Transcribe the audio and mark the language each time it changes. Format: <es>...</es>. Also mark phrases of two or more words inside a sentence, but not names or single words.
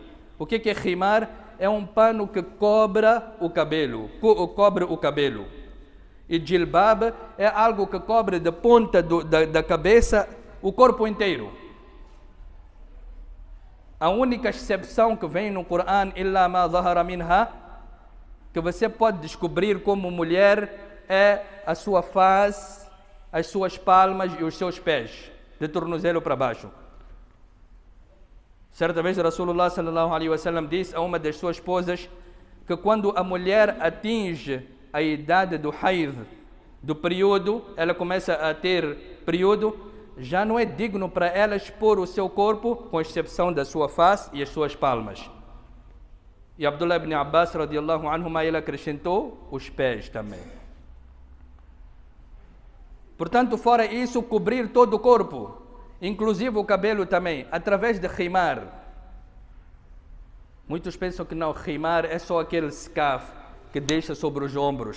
<pt>O que é khimar? É um pano que cobre o cabelo. E jilbab é algo que cobre da ponta da cabeça o corpo inteiro. A única exceção que vem no Coran,</pt> <ar>إلا ما ظهر منها,</ar> <pt>que você pode descobrir como mulher, é a sua face, as suas palmas e os seus pés, de tornozelo para baixo. Certa vez</pt> <ar>رسول الله صلى الله عليه وسلم</ar> <pt>disse a uma das suas esposas que quando a mulher atinge a idade do haid, do período, ela começa a ter período, já não é digno para ela expor o seu corpo, com exceção da sua face e as suas palmas. E Abdullah ibn Abbas</pt> <ar>رضي الله عنه,</ar> <pt>ele acrescentou os pés também. Portanto, fora isso, cobrir todo o corpo, inclusive o cabelo também, através de khimar. Muitos pensam que não, khimar é só aquele scarf que deixa sobre os ombros.</pt>